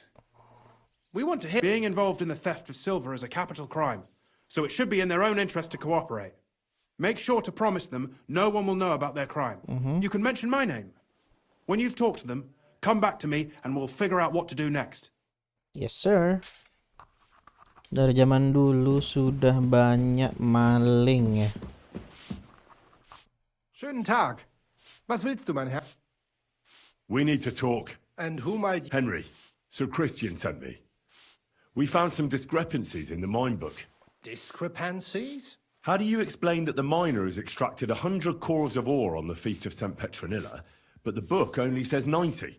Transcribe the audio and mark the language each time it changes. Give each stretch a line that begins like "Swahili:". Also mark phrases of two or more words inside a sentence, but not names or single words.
English: We want to hear being involved in the theft of silver is a capital crime, so it should be in their own interest to cooperate. Make sure to promise them no one will know about their crime. You can mention my name. When you've talked to them, come back to me and we'll figure out what to do next. Yes, sir.
Indonesian: Dari zaman dulu sudah banyak maling ya.
German: Schönen Tag. Was willst du, mein Herr?
English: We need to talk. And who might... Henry, Sir Christian sent me. We found some discrepancies in the mine book. Discrepancies? How do you explain that the miner has extracted 100 cores of ore on the Feast of St. Petronilla, but the book only says 90?